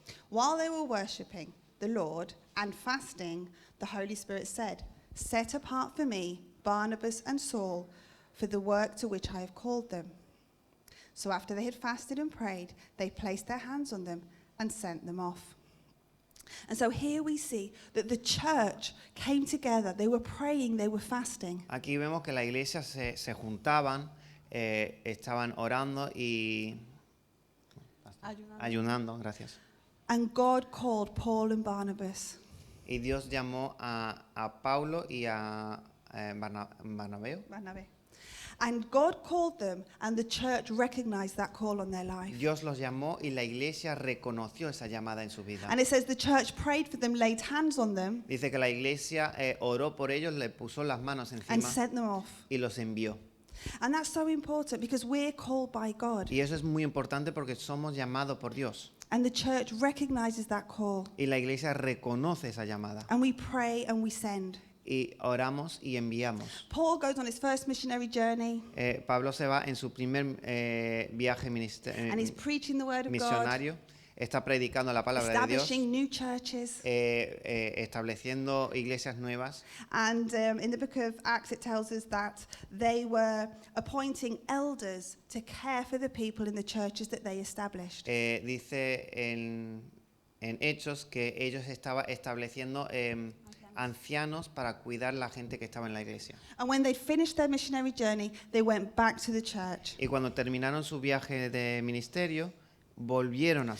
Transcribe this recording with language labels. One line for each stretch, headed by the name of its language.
English: While they were worshipping the Lord and fasting, the Holy Spirit said, 'Set apart for me Barnabas and Saul for the work to which I have called them.' So after they had fasted and prayed, they placed their hands on them, and sent them off. And so here we see that the church came together. They were praying, they were fasting.
Spanish: Aquí vemos que la iglesia se juntaban, estaban orando y ayunando, gracias.
English: And God called Paul and Barnabas.
Spanish: Y Dios llamó a Paulo y a Barnabé. Barnabé.
English: And God called them, and the church recognized that call on their life.
Spanish: Dios los llamó y la iglesia reconoció esa llamada en su vida.
English: And it says the church prayed for them, laid hands on them,
Spanish: Dice que la iglesia oró por ellos, le puso las manos
English: and
Spanish: encima
English: sent them off.
Spanish: y los envió.
English: And that's so important because we're called by God.
Spanish: Y eso es muy importante porque somos llamados por Dios.
English: And the church recognizes that call.
Spanish: Y la iglesia reconoce esa llamada.
English: And we pray and we send.
Spanish: Y oramos y enviamos.
English: Paul goes on his first missionary journey,
Spanish: Pablo se va en su primer viaje
English: and he's preaching the word of God,
Spanish: misionario. Está predicando la palabra de Dios,
English: establishing new churches.
Spanish: estableciendo iglesias nuevas.
English: And in the book of Acts, it tells us that they were appointing elders to care for the people in the churches that they established.
Spanish: Dice en Hechos que ellos estaban estableciendo ancianos para cuidar la gente que estaba en la iglesia.
English: And when they'd finished their missionary journey, they went back to the church.
Spanish: Y cuando terminaron su viaje de ministerio, volvieron